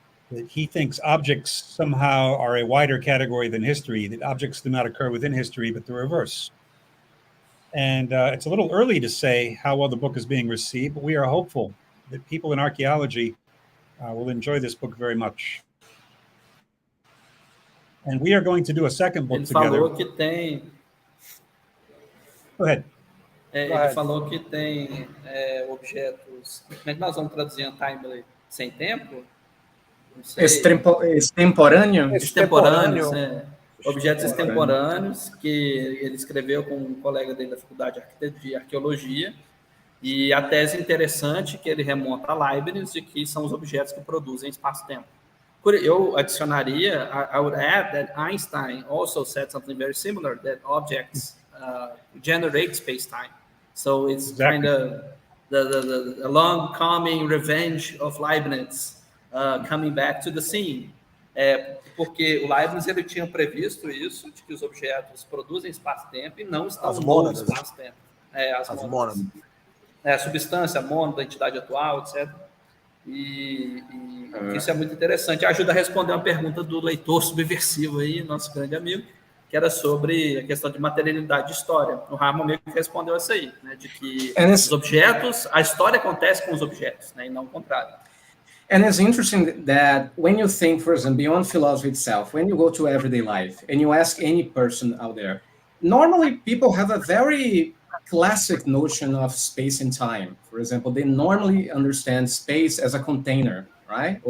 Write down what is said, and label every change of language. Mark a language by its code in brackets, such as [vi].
[en] That he thinks objects somehow are a wider category than history, that objects do not occur within history, but the reverse. And it's a little early to say how well the book is being received, but we are hopeful that people in archaeology will enjoy this book very much. And we are going to do a second book together. [pt] Falou que tem. [en] Go ahead. [pt] Ele falou que tem objetos. Como é que nós vamos traduzir em timely? Sem tempo? Extemporâneo? Extemporâneos, objetos extemporâneos, que ele escreveu com um colega dele da Faculdade de Arqueologia, e a tese interessante que ele remonta a Leibniz, de que são os objetos que produzem espaço-tempo. Eu adicionaria, [en] I would add that Einstein also said something very similar, that objects generate space-time. So it's kind of the long coming revenge of Leibniz coming back to the scene. [pt] Porque o Leibniz ele tinha previsto isso, de que os objetos produzem espaço-tempo e não estão no espaço-tempo. As mônadas. A substância, a mônada, a entidade atual, etc. E isso é muito interessante. Ajuda a responder uma pergunta do leitor subversivo aí, nosso grande amigo, que era sobre a questão de materialidade de história. O Harman meio que respondeu essa aí, né, de que os objetos, a história acontece com os objetos, né, e não o contrário. [en] And it's interesting that when you think, for example, beyond philosophy itself, when you go to everyday life and you ask any person out there, normally people have a very classic notion of space and time. For example, they normally understand space as a container, right?